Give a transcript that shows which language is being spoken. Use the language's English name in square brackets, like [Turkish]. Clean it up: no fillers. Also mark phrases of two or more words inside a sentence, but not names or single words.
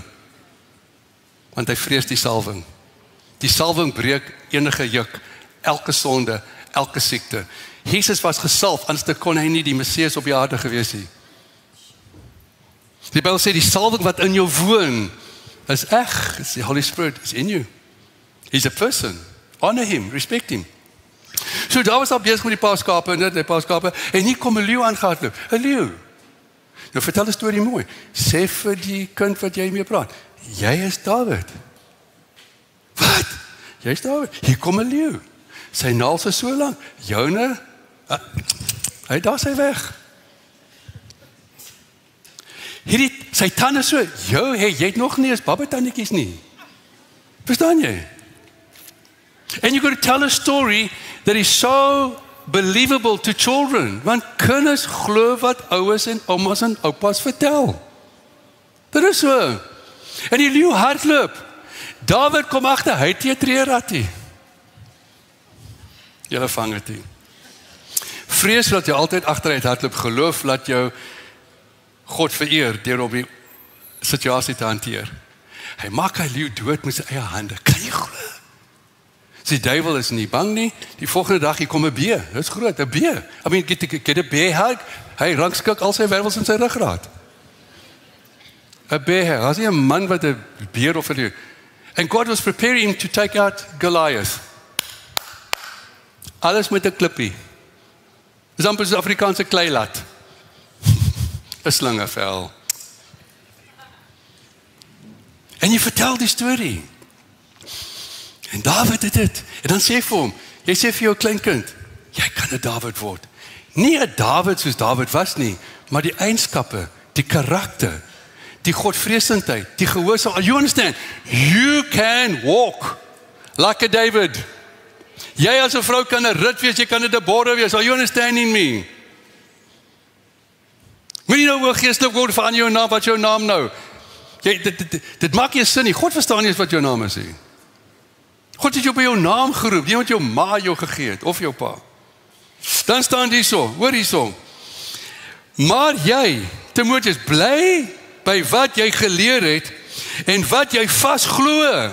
[Afrikaans] Want hy vrees die salwing. Die salwing breek enige juk, elke sonde, elke siekte. Jesus was gesalf, anders kon hy nie die Messias op die aarde gewees nie. Die Bybel sê die salwing wat in jou woon is eg, is die [English] Holy Spirit is in you. He's a person. Honor him, respect him. [Afrikaans] So daar was al besig met die paaskape, en hier kom 'n leeu aangehardloop. 'n Leeu. Nou vertel 'n storie mooi. Sê vir die kind wat jy mee praat, jy is Dawid. Wat? Jy is Dawid. Hier kom 'n leeu. Sy naels is so lank. Joune, hy daar sy weg. Sy tande so, jy het nog nie eens babatandjies nie. Verstaan jy? [English] And you got to tell a story that is so believable to children. [Afrikaans] Want kinders glo wat ouers en oumas en oupas vertel. Dit is so. En die leeu hardloop. Dawid kom agter, hy het 'n treerattie. Julle vang dit nie. Vrees dat jy altyd agteruit hardloop, geloof laat jou God vereer deur op die situasie te hanteer. Hy maak hy leeu dood met sy eie hande. Kan jy glo? Die duiwel is nie bang nie. Die volgende dag hier kom 'n beer. Dit is groot, 'n beer. [English] I mean, get [Afrikaans] 'n beer hug. Hy rangskik al sy wervels in sy ruggraat. 'n beer. As 'n man wat 'n beer of 'n leeu. [English] And God was preparing him to take out Goliath. [Afrikaans] Alles met 'n klippie. Dis amper so 'n Afrikaanse kleilat. 'n slingervel. En jy vertel die storie. En Dawid het dit. En dan sê hy vir hom, jy sê vir jou kleinkind, jy kan 'n Dawid word. Nie 'n Dawid soos Dawid was nie, maar die eienskappe, die karakter, die godvreesendheid, die gehoorsaamheid. [English] You understand? You can walk like a David. [Afrikaans] Jy as 'n vrou kan 'n Rut wees, jy kan 'n Deborah wees. [English] Are you understanding me? [Afrikaans] Moenie nou oor geestelik word van jou naam, wat jou naam nou? Dit maak nie sin nie. God verstaan nie wat jou naam is nie. God het jou by jou naam geroep, nie wat jou ma jou gegee het, of jou pa. Dan staan hierso, hoor hierso. Maar jy, Timoteus, bly by wat jy geleer het, en wat jy vasglo.